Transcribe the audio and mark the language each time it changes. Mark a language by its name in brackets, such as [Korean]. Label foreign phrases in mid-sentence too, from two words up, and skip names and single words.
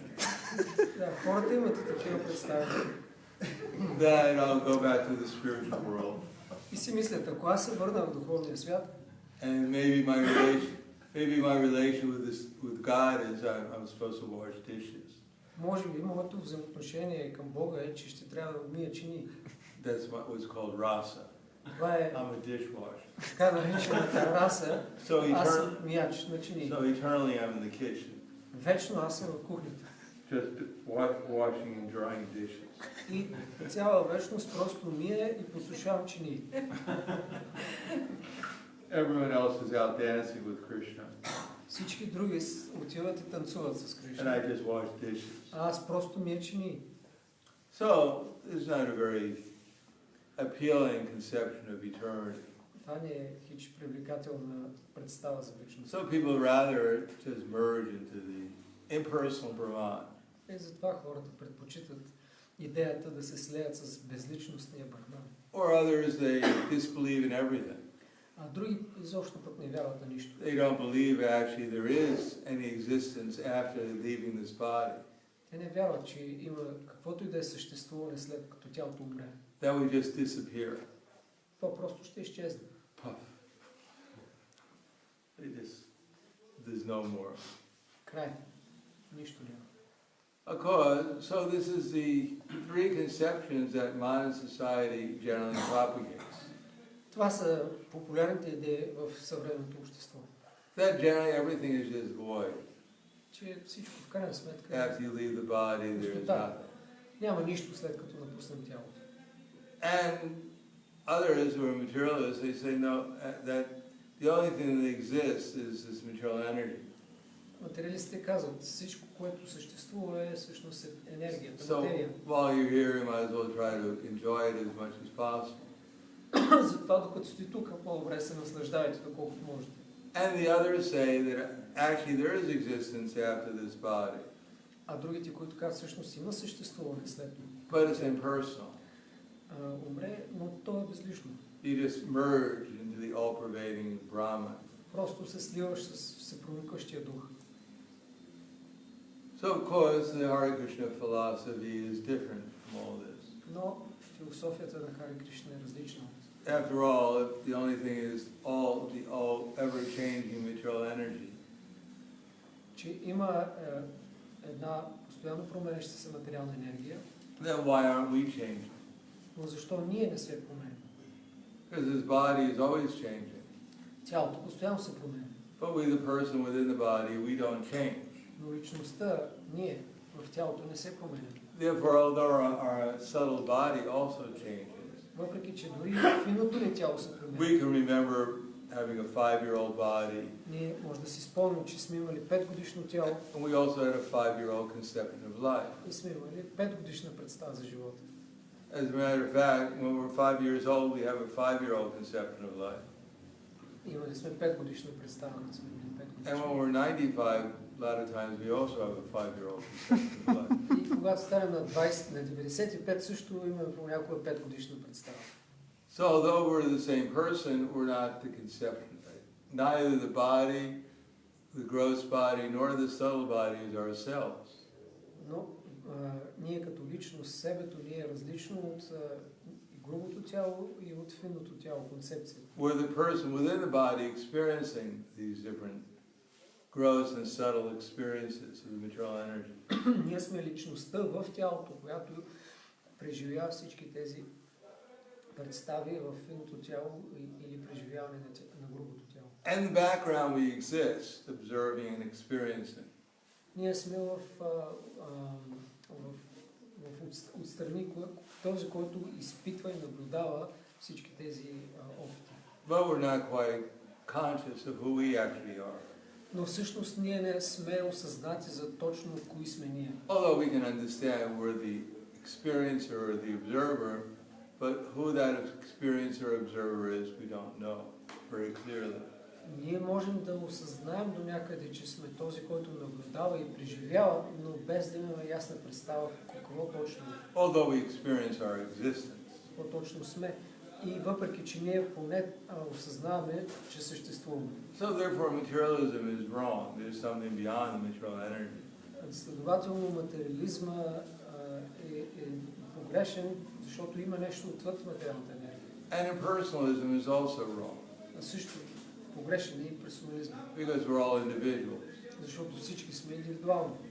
[Bulgarian] Да, хората имат и такива представи. [English] Then I'll go back to the spiritual world. [Bulgarian] И си мислят, ако аз се върна в духовния свят, [English] And maybe my relation with God is I'm supposed to wash dishes. [Bulgarian] може би моето взаимоотношение към Бога е, че ще трябва да умия чини. [English] That's what's called rasa. [Bulgarian] Това е [English] I'm a dishwasher. [Bulgarian] така наречената раса. So Аз съм мияч на чини. [English] So eternally I'm in the kitchen, [Bulgarian] Вечно аз съм в кухнята. [English] just washing and drying dishes. [Bulgarian] И цяла вечност просто мия и посушавам чини. [English] Everyone else is out dancing with Krishna, [Bulgarian] Всички други отиват и танцуват с and Кришна. [English] I just wash dishes. [Bulgarian] А аз просто мия чини. [English] So it's not a very appealing conception of eternity. [Bulgarian] Това не е хич привлекателна представа за вечност. [English] So people rather just merge into the impersonal Brahman. [Bulgarian] И затова хората предпочитат идеята да се слеят с безличностния Брахман. [English] Or others, they disbelieve in everything. [Bulgarian] А други изобщо пък не вярват на нищо. [English] They don't believe actually there is any existence after leaving this body. [Bulgarian] Те не вярват, че има каквото и да е съществуване след като тялото умре. [English] That we just disappear. [Bulgarian] То просто ще изчезне. [English] Puff. There's no more. [Bulgarian] Край. Нищо няма. [English] So this is the three conceptions that modern society generally propagates. [Bulgarian] Това са популярните идеи в съвременното общество. [English] That generally everything is just void. [Bulgarian] Че всичко в крайна сметка [English] After you leave the body, there is nothing. [Bulgarian] няма нищо след като напуснем тялото. [English] And others who are materialists, they say no, that the only thing that exists is this material energy. [Bulgarian] Материалистите казват, всичко, което съществува е всъщност енергията, So материя. [English] while you're here, you might as well try to enjoy it as much as possible. [Bulgarian] Затова докато сте тук, по-добре се наслаждавайте доколкото можете. [English] And the others say that actually there is existence after this body, [Bulgarian] А другите, които казват, всъщност има съществуване след това. [English] but it's impersonal. [Bulgarian] Умре, но то е безлично. [English] You just merge into the all-pervading Brahman. [Bulgarian] Просто се сливаш с всепроникващия дух. [English] So of course the Hare Krishna philosophy is different from all this. [Bulgarian] Но философията на Харе Кришна е различна. [English] After all, if the only thing is the all ever-changing material energy, [Bulgarian] Че има една постоянно променяща се материална енергия, [English] then why aren't we changing? [Bulgarian] Но защо ние не се променяме? [English] Because his body is always changing. [Bulgarian] Тялото постоянно се променя. [English] But we, the person within the body, we don't change. [Bulgarian] Но личността, ние, в тялото не се променя. [English] Therefore, although our subtle body also changes, [Bulgarian] Въпреки че дори финното ни тяло се променя. [English] we can remember having a 5-year-old body. [Bulgarian] Ние може да си спомним, че сме имали 5-годишно тяло. [English] And we also had a 5-year-old conception of life. [Bulgarian] И сме имали 5-годишна представа за живота. [English] As a matter of fact, when we're 5 years old, we have a 5-year-old conception of life. [Bulgarian] Имали сме 5-годишна представа, като сме били 5 [English] And when [Bulgarian] годишни. [English] we're 95, a lot of times we also have a 5-year-old conception of life. [Bulgarian] И когато станем на 20, на 95, също имаме понякога 5-годишна представа. [English] So although we're the same person, we're not the conception. Neither the body, the gross body, nor the subtle body is ourselves. [Bulgarian] Но ние като личност, себето ни е различно от грубото тяло и от финното тяло, концепция. [English] We're the person within the body experiencing these different gross and subtle experiences of the material energy. [Bulgarian] Ние сме личността в тялото, която преживява всички тези представи в финното тяло или преживяване на грубото тяло. [English] And in the background we exist, observing and experiencing. [Bulgarian] Ние сме в отстрани този, който изпитва и наблюдава всички тези опити. [English] But we're not quite conscious of who we actually are. [Bulgarian] Но всъщност ние не сме осъзнати за точно кои сме ние. [English] Although we can understand we're the experiencer or the observer, but who that experiencer or observer is, we don't know very clearly. [Bulgarian] Ние можем да осъзнаем до някъде, че сме този, който наблюдава и преживява, но без да имаме ясна представа какво точно, [English] Although we experience our existence. [Bulgarian] какво точно сме. И въпреки, че ние поне осъзнаваме, че съществуваме. [English] So therefore materialism is wrong. There's something beyond the material energy. [Bulgarian] Следователно материализма е погрешен, защото има нещо отвъд материалната енергия. [English] And impersonalism is also wrong. [Bulgarian] А също погрешен е и персонализма. [English] Because we're all individuals. [Bulgarian] Защото всички сме индивидуални.